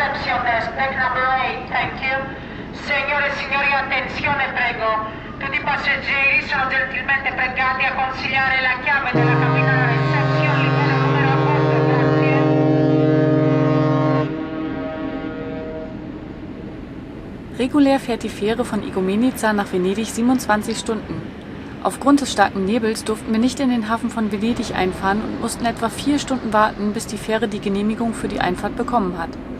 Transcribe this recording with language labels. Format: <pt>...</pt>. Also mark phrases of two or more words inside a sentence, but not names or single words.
<en>station desk, deck number 8, thank you.</en> <it>Signore e signori, attenzione prego. Tutti i passeggeri sono gentilmente pregati a consigliare la chiave della cabina alla reception, livello numero a bordo, grazie.</it> <de>Regulär fährt die Fähre von Igoumenitsa nach Venedig 27 Stunden. Aufgrund des starken Nebels durften wir nicht in den Hafen von Venedig einfahren und mussten etwa 4 Stunden warten, bis die Fähre die Genehmigung für die Einfahrt bekommen hat.</de>